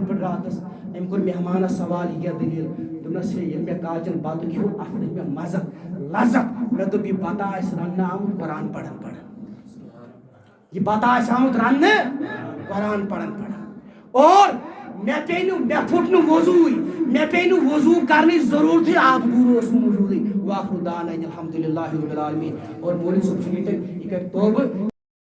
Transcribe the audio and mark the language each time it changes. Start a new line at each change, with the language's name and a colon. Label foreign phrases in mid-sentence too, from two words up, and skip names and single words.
Kashmiri: پٲٹھۍ راتس أمۍ کوٚر مہمانس سوال یہِ کیٛاہ دٔلیٖل دوٚپنس ہے ییٚلہِ مےٚ کالچن بتہٕ کھیوٚو اتھ لٔج مےٚ مزٕ لذت مےٚ دوٚپ یہِ بتہٕ آسہِ رننہٕ آمُت قرآن پرن یہِ بتہٕ آسہِ آمُت رننہٕ قرآن پرن اور مےٚ پیٚیہِ نہٕ مےٚ پھُٹ نہٕ وضوٗے مےٚ پیٚیہِ نہٕ وضوٗ کرنٕچ ضروٗرتھٕے آبہٕ ٹوٗر اوس موٗجوٗدٕے
Arabic: واخر دعوانا الحمدُللہ رب العالمین
Kashmiri: اور مولوی صٲب چھُ ییٚتٮ۪ن یہِ کرِ توبہٕ